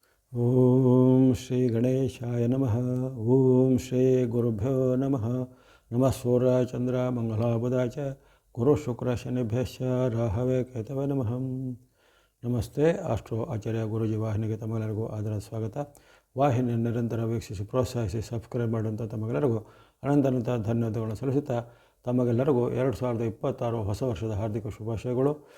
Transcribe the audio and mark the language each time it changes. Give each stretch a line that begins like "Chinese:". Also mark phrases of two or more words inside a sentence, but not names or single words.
Sanskrit: ಓಂ ಶ್ರೀ ಗಣೇಶಾಯ ನಮಃ. ಓಂ ಶ್ರೀ ಗುರುಭ್ಯೋ ನಮಃ. ನಮಃ ಸೂರ್ಯ ಚಂದ್ರ ಮಂಗಳಾಬುಧ ಚ ಗುರು ಶುಕ್ರ ಶನಿಭ್ಯಶ್ಚ ರಾಹವೇ ಕೇತವೇ ನಮಃ.
Kannada: ನಮಸ್ತೆ. ಆಸ್ಟ್ರೋ ಆಚಾರ್ಯ ಗುರೂಜಿ ವಾಹಿನಿಗೆ ತಮಗೆಲ್ಲರಿಗೂ ಆದರ ಸ್ವಾಗತ. ವಾಹಿನಿಯನ್ನು ನಿರಂತರ ವೀಕ್ಷಿಸಿ ಪ್ರೋತ್ಸಾಹಿಸಿ ಸಬ್ಸ್ಕ್ರೈಬ್ ಮಾಡುವಂಥ ತಮಗೆಲ್ಲರಿಗೂ ಅನಂತ ಧನ್ಯವಾದಗಳನ್ನು ಸಲ್ಲಿಸುತ್ತಾ ತಮಗೆಲ್ಲರಿಗೂ 2026 ಹೊಸ ವರ್ಷದ ಹಾರ್ದಿಕ ಶುಭಾಶಯಗಳು.